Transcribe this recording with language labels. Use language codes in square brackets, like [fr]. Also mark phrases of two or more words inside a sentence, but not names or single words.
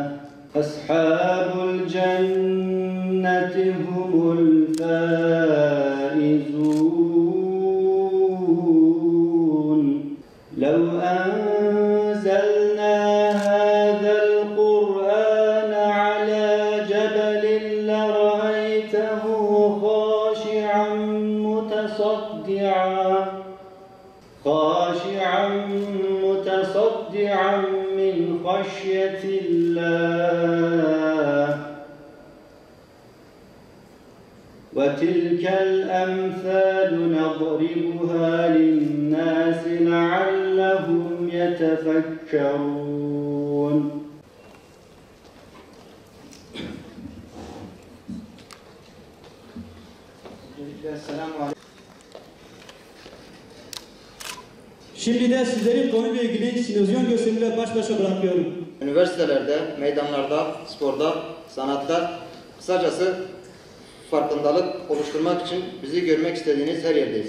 [ar] أصحاب الجنة هم الفائزون. لو أنزلنا هذا القرآن على جبل لرأيته خاشعا متصدعا من خشية الله وتلك الأمثال نضربها للناس لعلهم يتفكرون. [tr] Selamun Aleyküm. Şimdi de sizleri konuyla ilgili simülasyon gösterimiyle baş başa bırakıyorum. Üniversitelerde, meydanlarda, sporda, sanatta, kısacası farkındalık oluşturmak için bizi görmek istediğiniz her yerdeyiz.